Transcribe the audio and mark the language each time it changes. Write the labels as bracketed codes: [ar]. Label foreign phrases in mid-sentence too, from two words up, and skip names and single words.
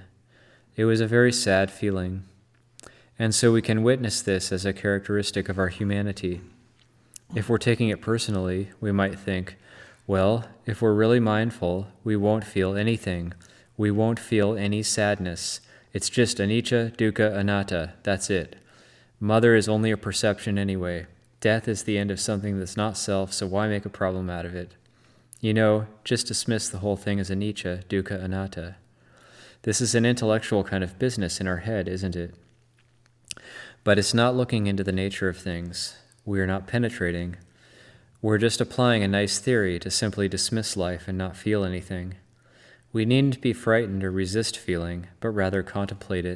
[en] It was a very sad feeling. And so we can witness this as a characteristic of our humanity. If we're taking it personally, we might think, well, if we're really mindful, we won't feel anything. We won't feel any sadness. It's just [pi] anicca, dukkha, anatta. [en] That's it. Mother is only a perception anyway. Death is the end of something that's not self, so why make a problem out of it? Just dismiss the whole thing as [pi] anicca, dukkha, anatta. [en] This is an intellectual kind of business in our head, isn't it? But it's not looking into the nature of things. We are not penetrating. We're just applying a nice theory to simply dismiss life and not feel anything. We needn't be frightened or resist feeling, but rather contemplate it.